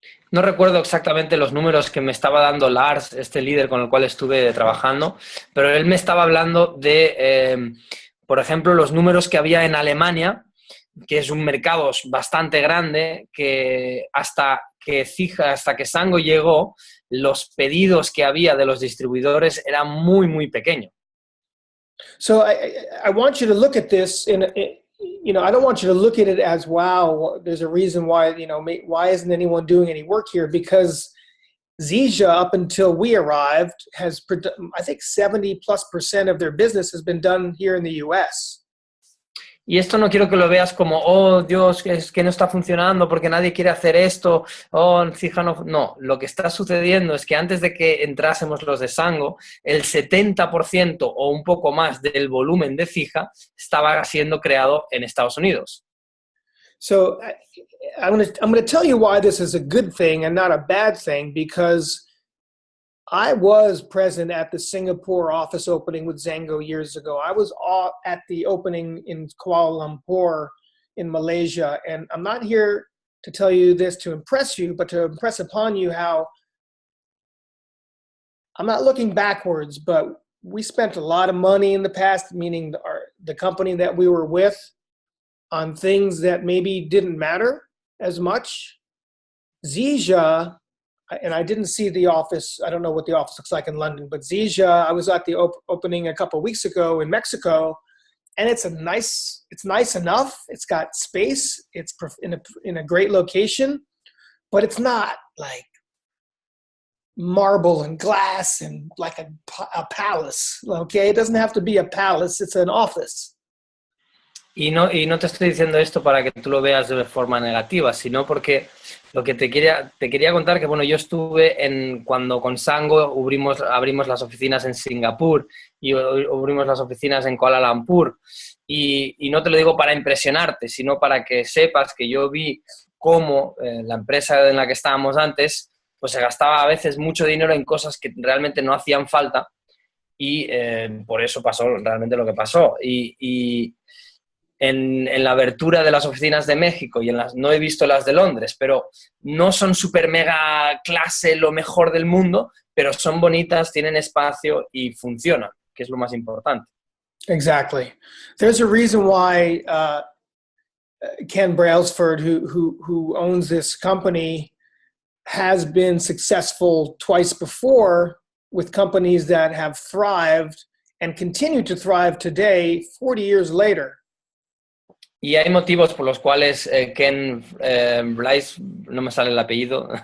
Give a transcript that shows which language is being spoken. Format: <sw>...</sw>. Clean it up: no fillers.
<es>No recuerdo exactamente los números que me estaba dando Lars, este líder con el cual estuve trabajando, pero él me estaba hablando de, por ejemplo, los números que había en Alemania, que es un mercado bastante grande, que hasta que Sango llegó, los pedidos que había de los distribuidores eran muy, muy pequeños.</es> <en>So I want you to look at this I don't want you to look at it as, wow, there's a reason why, why isn't anyone doing any work here? Because Zija, up until we arrived, I think 70+% of their business has been done here in the US.</en> <es>Y esto no quiero que lo veas como, oh, Dios, es que no está funcionando porque nadie quiere hacer esto, oh, fija, no. No, lo que está sucediendo es que antes de que entrásemos los de Sango, el 70% o un poco más del volumen de fija estaba siendo creado en Estados Unidos.</es> <en>So I'm going to tell you why this is a good thing and not a bad thing, because I was present at the Singapore office opening with Zango years ago. I was at the opening in Kuala Lumpur in Malaysia. And I'm not here to tell you this to impress you, but to impress upon you how I'm not looking backwards, but we spent a lot of money in the past, meaning the company that we were with, on things that maybe didn't matter as much. Zija, and I didn't see the office. I don't know what the office looks like in London, but Zija, I was at the opening a couple of weeks ago in Mexico, and it's nice enough. It's got space. It's in a great location, but it's not like marble and glass and like a palace. Okay, it doesn't have to be a palace. It's an office.</en> <es>Y no te estoy diciendo esto para que tú lo veas de forma negativa, sino porque lo que te quería contar que, bueno, yo estuve cuando con Sango abrimos las oficinas en Singapur y abrimos las oficinas en Kuala Lumpur, y no te lo digo para impresionarte, sino para que sepas que yo vi cómo la empresa en la que estábamos antes pues se gastaba a veces mucho dinero en cosas que realmente no hacían falta, y por eso pasó realmente lo que pasó. Y en la abertura de las oficinas de México y no he visto las de Londres, pero no son super mega clase, lo mejor del mundo, pero son bonitas, tienen espacio y funcionan, que es lo más importante.</es> <en>Exactly. There's a reason why Ken Brailsford, who owns this company, has been successful twice before with companies that have thrived and continue to thrive today, 40 years later.</en> <es>Y hay motivos por los cuales Ken no me sale el apellido.</es>